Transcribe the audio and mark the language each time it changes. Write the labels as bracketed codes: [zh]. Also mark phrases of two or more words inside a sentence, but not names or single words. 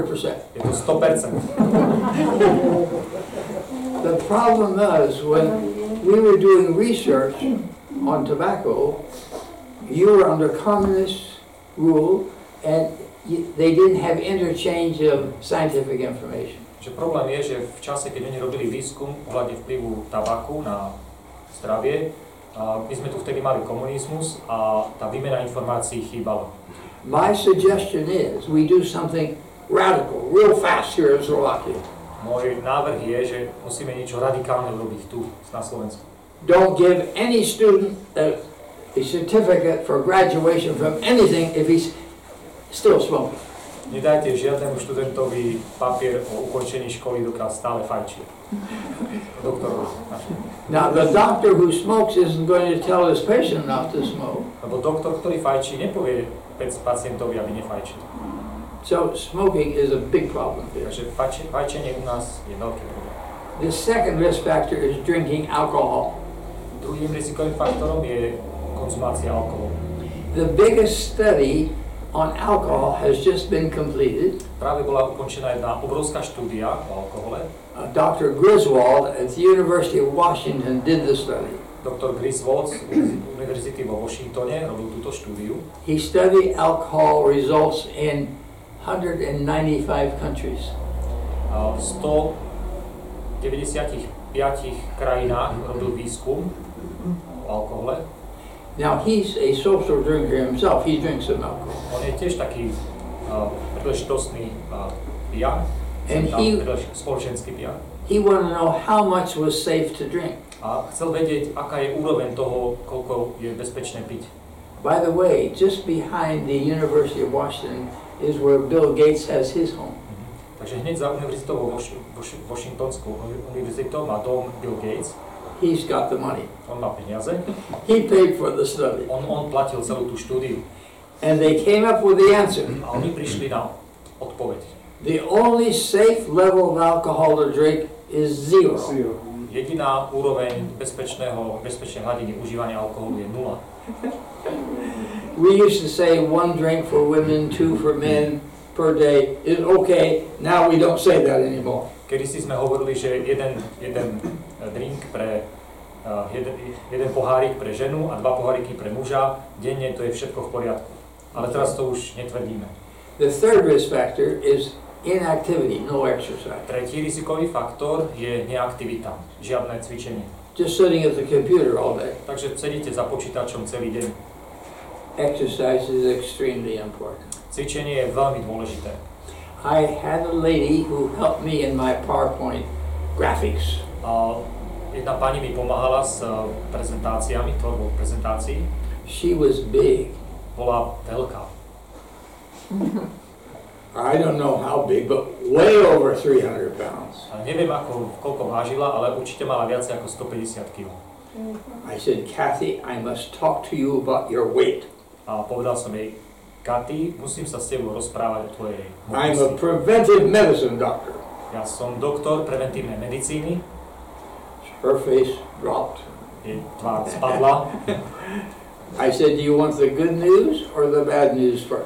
[sk] Je to 100%. [en] The problem is when we were doing research on tobacco, you were under communist rule and they didn't have interchange of scientific information. [sk] Že problém je, že v čase, keď oni robili výskum ohľadne vplyvu tabaku na zdravie, my sme tu vtedy mali komunizmus a tá výmena informácií chýbala. [en] My suggestion is we do something radical, real fast here in Slovakia. [sk] Môj návrh je, že musíme niečo radikálne urobiť tu na Slovensku. [en] Don't give any student a certificate for graduation from anything if he's still smoking. [sk] Nedajte žiadnemu študentovi papier o ukončení školy, dokiaľ stále fajčí. Doktorovi. [en] Now the doctor who smokes isn't going to tell his patient not to smoke. [sk] Lebo doktor, ktorý fajčí, nepovie pacientovi, aby nefajčil. [en] So smoking is a big problem here. [sk] Takže fajčenie u nás je veľký problém. [en] The second risk factor is drinking alcohol. [sk] Druhým rizikovým faktorom je konzumácia alkoholu. [en] The biggest study on alcohol has just been completed. [sk] Práve bola ukončená jedna obrovská štúdia o alkohole. [en] Dr. Griswold at the University of Washington did the study. [sk] Dr. Griswold z univerzity vo Washingtone robil túto štúdiu. [en] He studied alcohol results in 195 countries. [sk] V 195 krajinách robil výskum o alkohole. [en] Now he's a social drinker himself. He drinks some alcohol. [sk] On je tiež taký príležitostný pijan, spoločenský pijan. [en] He wanted to know how much was safe to drink. [sk] A chcel vedieť, aká je úroveň toho, koľko je bezpečné piť. [en] By the way, just behind the University of Washington is where Bill Gates has his home. [sk] Takže hneď za univerzitou Washingtonskou univerzitou má dom Bill Gates. [en] He's got the money. [sk] On má peniaze. [en] He paid for the study. [sk] On platil celú tú štúdiu. [en] And they came up with the answer. [sk] A oni prišli na odpoveď. [en] The only safe level of alcohol to drink is 0. [sk] Jediná úroveň bezpečnej hladiny užívania alkoholu je 0. [en] We used to say 1 drink for women, 2 for men per day is okay. Now we don't say that anymore. [sk] Kedysi sme hovorili, že jeden drink pre jeden pohárik pre ženu a 2 poháriky pre muža denne, to je všetko v poriadku. Ale teraz to už netvrdíme. [en] The third risk factor is inactivity, no exercise. [sk] Tretí rizikový faktor je neaktivita, žiadne cvičenie. [en] Just sitting at the computer all day. [sk] Takže sedíte za počítačom celý deň. [en] Exercise is extremely important. [sk] Cvičenie je veľmi dôležité. [en] I had a lady who helped me in my PowerPoint graphics. [sk] Jedna pani mi pomáhala s prezentáciami, tvorbou prezentácií. [en] She was big. [sk] Bola veľká. [en] I don't know how big, but way over 300 pounds. [sk] Neviem, koľko vážila, ale určite mala viac ako 150 kg. [en] I said, Kathy, I must talk to you about your weight. [sk] A povedal som jej, Kathy, musím sa s tebou rozprávať o tvojej [en] I'm a [sk] hmotnosti. [en] preventive medicine doctor. [sk] Ja som doktor preventívnej medicíny. [en] Her face dropped. [sk] Jej tvár spadla. [en] I said, do you want the good news or the bad news first?